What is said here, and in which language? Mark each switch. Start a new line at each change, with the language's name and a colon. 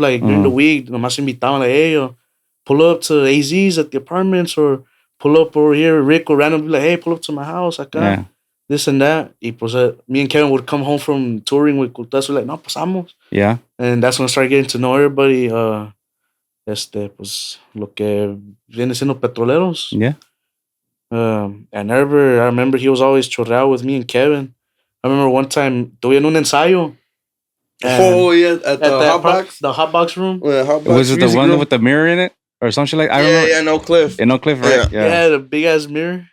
English: Like during the week,
Spanish: nomás invitaban,
English: like, hey, pull up to AZ's at the apartments, or pull up over here. Rick would randomly be like, hey, pull up to my house, acá, this and that.
Spanish: Y pues
English: me and Kevin would come home from touring with Cultas. We're like,
Spanish: no, pasamos.
English: Yeah. And that's when I started getting to know everybody.
Spanish: Pues lo que viene siendo Petroleros.
English: Yeah. And I remember he was always chorreado with me and Kevin. I remember one time
Spanish: tuve en un ensayo.
English: Oh yeah, at the hot box, the hot box room. Yeah, hot box Was it the one room with the mirror in it or something like? I yeah, remember. Yeah, no Cliff. In No Cliff, right? Yeah, the big ass mirror.